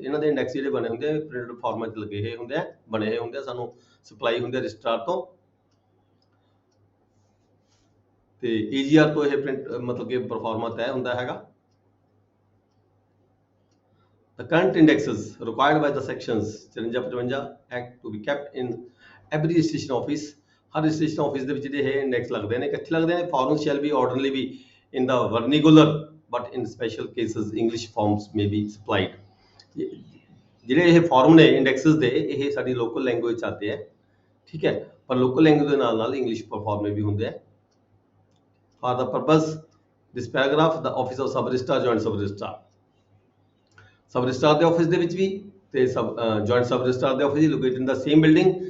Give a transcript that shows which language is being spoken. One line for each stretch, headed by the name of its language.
Punjabi: ਇਹਨਾਂ ਦੇ ਇੰਡੈਕਸ ਜਿਹੜੇ ਬਣੇ ਹੁੰਦੇ ਆ ਪ੍ਰਿੰਟਡ ਫਾਰਮਾਂ 'ਚ ਲੱਗੇ ਹੋਏ ਹੁੰਦੇ ਆ, ਬਣੇ ਹੋਏ ਹੁੰਦੇ ਆ, ਸਾਨੂੰ ਸਪਲਾਈ ਹੁੰਦੇ ਆ ਰਜਿਸਟਰਾਰ ਤੋਂ, ਤੇ AGR ਤੋਂ ਇਹ ਪ੍ਰਿੰਟ ਮਤਲਬ ਕਿ ਪਰਫਾਰਮਾ ਤੈਅ ਹੁੰਦਾ ਹੈਗਾ।
English: The current indexes required by the sections 54-55 Act to be kept in every registration office।
Punjabi: Har registration office ਦੇ ਵਿੱਚ ਜਿਹੜੇ ਇਹ ਇੰਡੈਕਸ ਲੱਗਦੇ ਨੇ, ਕਿੱਥੇ ਲੱਗਦੇ ਨੇ?
English: Forms shall be ordinarily be in the vernacular but in special cases English forms may be supplied.
Punjabi: ਜਿਹੜੇ ਇਹ ਫਾਰਮ ਨੇ ਇੰਡੈਕਸਸ ਦੇ ਇਹ ਸਾਡੀ ਲੋਕਲ ਲੈਂਗੁਏਜ ਚ ਆਤੇ ਹੈ, ਠੀਕ ਹੈ, ਪਰ ਲੋਕਲ ਲੈਂਗੁਏਜ ਦੇ ਨਾਲ ਇੰਗਲਿਸ਼ ਫਾਰਮ ਵੀ ਹੁੰਦੇ ਆ।
English: for the purpose this paragraph the office of sub registrar joint sub registrar
Punjabi: ਦੇ ਆਫਿਸ ਦੇ ਵਿੱਚ ਵੀ ਤੇ ਜੁਆਇੰਟ ਸਬ ਰਜਿਸਟਰਾਰ ਦੇ ਆਫਿਸ
English: Located in the same building.